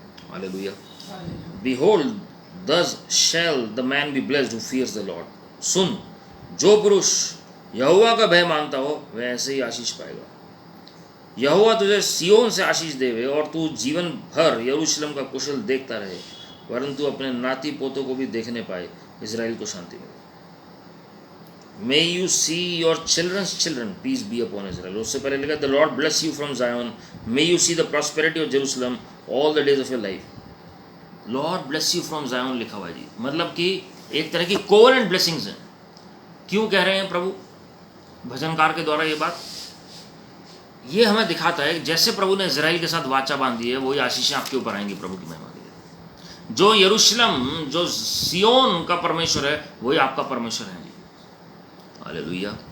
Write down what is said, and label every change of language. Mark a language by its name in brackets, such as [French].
[English] Hallelujah. Behold, thus shall the man be blessed who fears the Lord. [Hindi] सुन, जो पुरुष यहोवा का भय मानता हो वह ऐसे ही आशीष पाएगा. यहोवा तुझे सियोन से आशीष देवे और तू जीवन भर यरूशलेम का कुशल देखता रहे, परंतु अपने नाती पोतों को भी देखने पाए. इजराइल को शांति मिले. [English] May you see your children's children, peace be upon Israel. [Hindi] उससे पहले लिखा [English] the Lord bless you from Zion. May you see the prosperity of Jerusalem all the days of your life. Lord bless you from Zion [Hindi] लिखा हुआ है जी. मतलब कि एक तरह की covenant blessings हैं. क्यों कह रहे हैं प्रभु भजनकार के द्वारा ये बात? ये हमें दिखाता है जैसे प्रभु ने इजराइल के साथ वाचा बांधी है, वही आशीषें आपके ऊपर आएंगी प्रभु की महिमा के लिए. जो यरूशलेम, जो सियोन का परमेश्वर है, वही आपका परमेश्वर है जी. हालेलुया.